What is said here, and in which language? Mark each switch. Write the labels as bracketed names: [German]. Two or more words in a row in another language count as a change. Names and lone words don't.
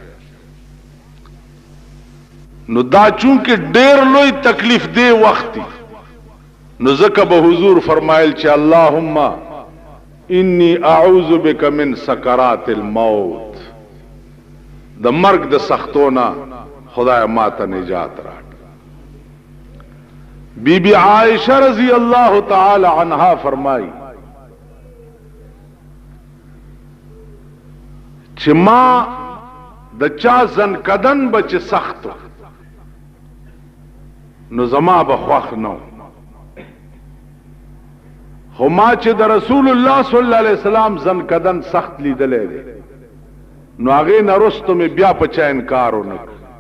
[Pashto] نو دا چونکه ډېر لوی تکلیف دی وخت دی، نو ځکه به حضور فرمایل چې [Arabic] اللهم انی اعوذ بک من سکرات الموت. [Pashto] د مرګ د سختونه خدای ما ته نجات راکړه. بی بی عائشہ [Arabic] رضی اللہ تعالی عنہا [Pashto] فرمائی چې ما د چا ځنکدن به چې سختو نو زما به خوښ نو، خو ما چې د رسول الله [Arabic] صلی الله علیه وسلم [Pashto] ځنکدن سخت لیدلی دی نو هغې نه وروسته مې بیا په چا انکار ونه کړ.